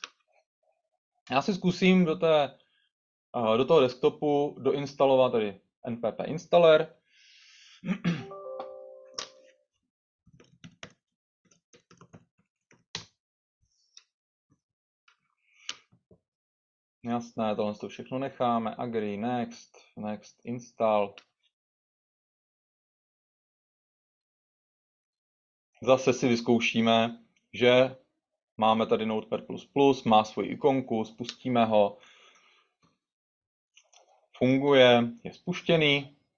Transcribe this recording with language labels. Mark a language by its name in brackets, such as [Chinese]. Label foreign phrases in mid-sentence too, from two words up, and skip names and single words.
[Czech] Já si zkusím do toho desktopu doinstalovat tady npp installer. Jasné, tohle to všechno necháme. [English] Agree, next, install. [Czech] Zase si vyzkoušíme, že máme tady Notepad++, má svoji ikonku, spustíme ho. Funguje, je spuštěný.